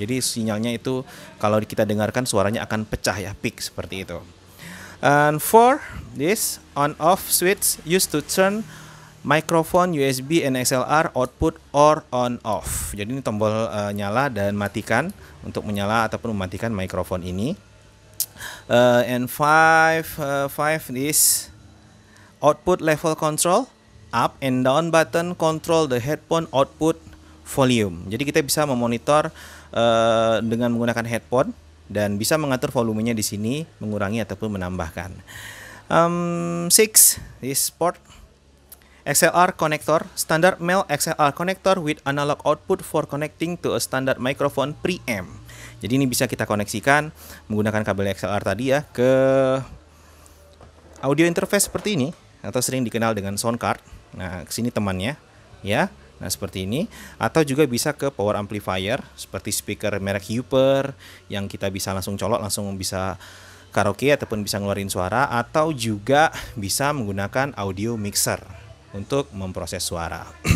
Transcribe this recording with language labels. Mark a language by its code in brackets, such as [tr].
[id] Jadi sinyalnya itu kalau kita dengarkan suaranya akan pecah ya, peak seperti itu. [en] And for this on off switch used to turn microphone USB and XLR output or on off. [id] Jadi ini tombol nyala dan matikan untuk menyala ataupun mematikan mikrofon ini. [en] And 5 this output level control, up and down button control the headphone output volume. [id] Jadi kita bisa memonitor dengan menggunakan headphone dan bisa mengatur volumenya di sini, mengurangi ataupun menambahkan. [en] 6 this port XLR connector, standard male XLR connector with analog output for connecting to a standard microphone preamp. [id] Jadi ini bisa kita koneksikan menggunakan kabel XLR tadi ya ke audio interface seperti ini atau sering dikenal dengan sound card. Nah, kesini temannya ya. Nah, seperti ini, atau juga bisa ke power amplifier seperti speaker merek Huper yang kita bisa langsung colok, langsung bisa karaoke ataupun bisa ngeluarin suara, atau juga bisa menggunakan audio mixer untuk memproses suara.